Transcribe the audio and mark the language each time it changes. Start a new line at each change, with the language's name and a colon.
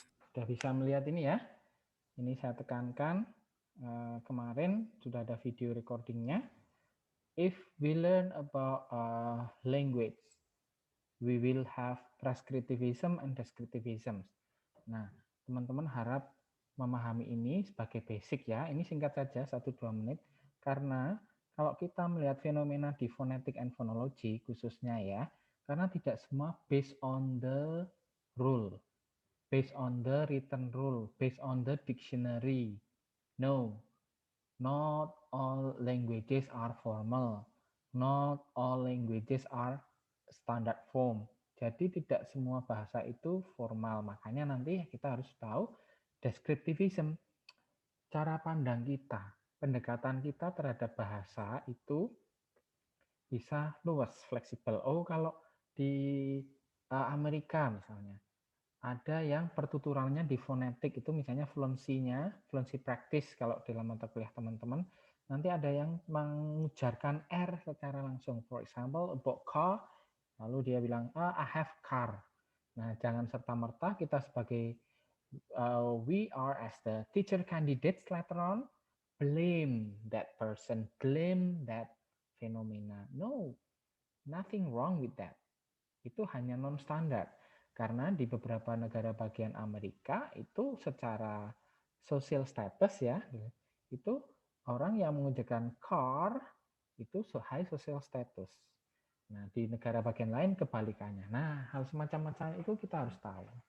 Indonesian: Sudah bisa melihat ini ya. Ini saya tekankan, kemarin sudah ada video recordingnya.
English: If we learn about language, we will have prescriptivism and descriptivism.
Indonesian: Nah, teman-teman harap memahami ini sebagai basic ya. Ini singkat saja, 1-2 menit. Karena kalau kita melihat fenomena di
English: phonetic and phonology
Indonesian: khususnya ya, karena tidak semua
English: based on the rule, based on the written rule, based on the dictionary. No, not all languages are formal. Not all languages are standard form.
Indonesian: Jadi tidak semua bahasa itu formal. Makanya nanti kita harus tahu descriptivism. Cara pandang kita, pendekatan kita terhadap bahasa itu bisa luas, fleksibel. Oh, kalau di Amerika misalnya, ada yang pertuturannya di fonetik itu misalnya fluency-nya,
English: fluency practice
Indonesian: kalau dalam mata kuliah teman-teman, nanti ada yang mengujarkan R secara langsung.
English: For example, about car,
Indonesian: lalu dia bilang,
English: I have car.
Indonesian: Nah, jangan serta-merta kita sebagai
English: we are as the teacher candidates later on, blame that person, blame that phenomena. No, nothing wrong with that.
Indonesian: Itu hanya non-standar. Karena di beberapa negara bagian Amerika itu secara social status ya, itu orang yang mengucapkan car itu high social status. Nah, di negara bagian lain kebalikannya. Nah, hal semacam-macam itu kita harus tahu.